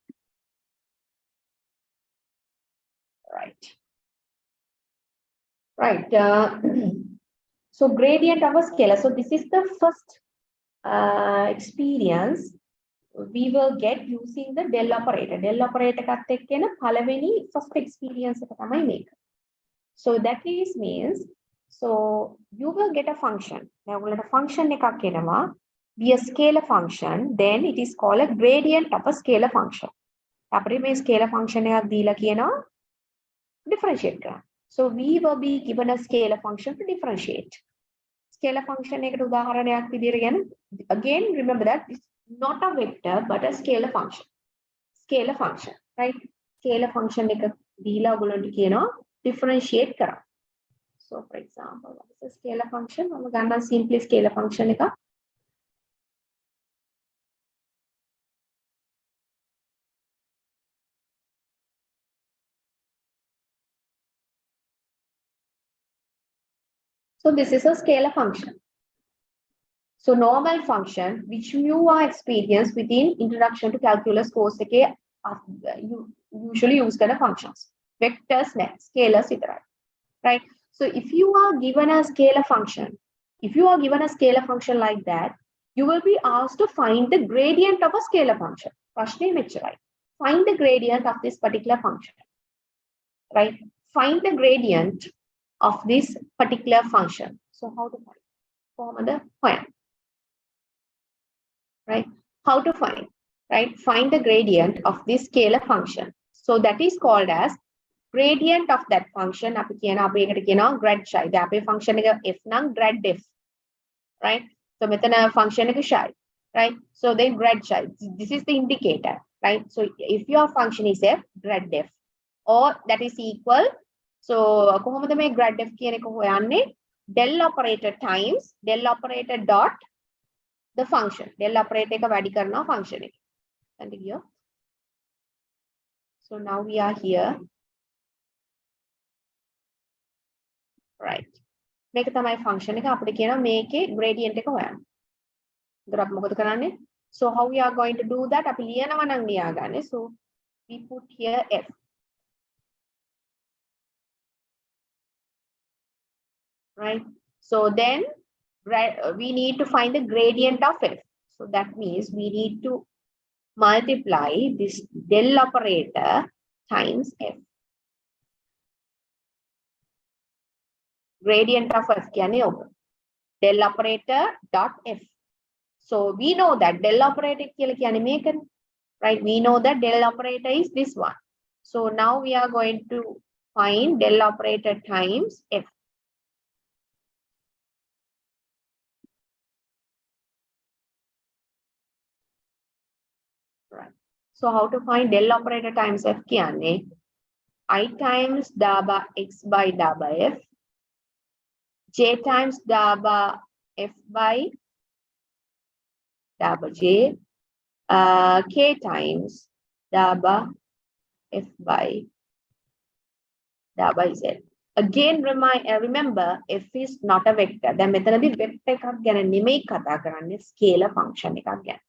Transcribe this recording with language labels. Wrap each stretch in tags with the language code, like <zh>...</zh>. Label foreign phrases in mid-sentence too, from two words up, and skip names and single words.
<en>Right. Right. So gradient of a scalar. So this is the first experience we will get using the del operator. Del operator</en> <si>එකත් එක්ක එන පළවෙනි</si> <en>first experience</en> <si>එක තමයි මේක.</si> <en>So that is means, so you will get a function.</en> <si>Now ඔයගොල්ලන්ට function එකක් එනවා.</si> <en>Be a scalar function, then it is called a gradient of a scalar function.</en> <si>අපිට මේ</si> <en>scalar function</en> <si>එකක් දීලා කියනවා differentiate කරන්න.</si> <en>So we will be given a scalar function to differentiate. Scalar function</en> <si>එකට උදාහරණයක් විදිහට ගන්න.</si> <en>Again remember that it's not a vector but a scalar function. Scalar function, right? Scalar function</en> <si>එක දීලා ඔයගොල්ලන්ට කියනවා differentiate කරන්න.</si> <en>So for example, what is a scalar function?</en> <si>මම ගන්නවා</si> <en>simply scalar function</en> <si>එක.</si> <en>So this is a scalar function. So normal function which you are experienced within introduction to calculus course එකේ you usually use kind of functions. Vectors, net, scalars, etc. Right? So if you are given a scalar function, like that, you will be asked to find the gradient of a scalar function.</en> <si>ප්‍රශ්නේ මෙච්චරයි.</si> <en>Find the gradient of this particular function. Right? Find the gradient of this particular function. So how to find? Form the point. Right? How to find? right? Find the gradient of this scalar function. So that is called as gradient of that function.</en> <si>අපි එකට කියනවා</si> <en>grad psi.</en> <si>දැන් අපේ function එක f නම්</si> <en>grad f, right? So මෙතන function එක psi, right? So then grad psi. This is the indicator, right? So if your function is f, grad f, or that is equal.</en> <si>So කොහොමද මේ</si> <en>grad f</en> <si>කියන එක හොයන්නේ?</si> <en>Del operator times del operator dot the function. Del operator</en> <si>එක වැඩි කරනවා function එක.</si> <en>Continue. So now we are here. Right.</en> <si>මේක තමයි function එක. අපිට කියනවා මේකේ gradient එක හොයන්න. ඒතර අපි මොකද කරන්නේ?</si> <en>So how we are going to do that?</en> <si>අපි ලියනවා නම් ලියාගන්නේ.</si> <en>So we put here f. Right. So then we need to find the gradient of f. So that means we need to multiply this del operator times f. Gradient of f</en> <si>කියන්නේ ඔබ.</si> <en>Del operator dot f. So we know that del operator</en> <si>කියලා කියන්නේ මේකනේ.</si> <en>Right? We know that del operator is this one. So now we are going to find del operator times f. Right. So how to find del operator times f කියන්නේ I times daba x by daba f, j times daba f by daba j, k times daba f by daba z. Again, remember f is not a vector.</en> <si>දැන් මෙතනදී vector එකක් ගැන නෙමෙයි කතා කරන්නේ,</si> <en>scalar function</en> <si>එකක් ගැන.</si>